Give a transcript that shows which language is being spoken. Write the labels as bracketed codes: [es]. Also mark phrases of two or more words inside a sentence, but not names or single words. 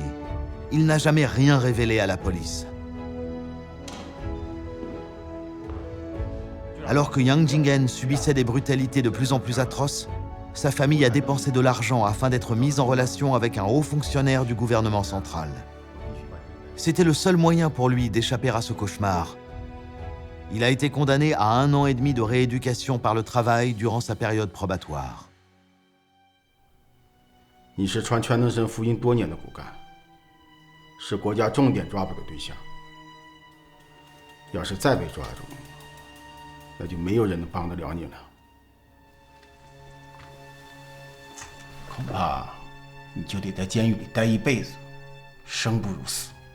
[fr] Il n'a jamais rien révélé à la police. Alors que Yang Jingen subissait des brutalités de plus en plus atroces, sa famille a dépensé de l'argent afin d'être mise en relation avec un haut fonctionnaire du gouvernement central. C'était le seul moyen pour lui d'échapper à ce cauchemar. Il a été condamné à 1 an et demi de rééducation par le travail durant sa période probatoire. [zh] 你是传全能神福音多年的骨干，是国家重点抓捕的对象。要是再被抓住，那就没有人能帮得了你了。恐怕你就得在监狱里待一辈子，生不如死。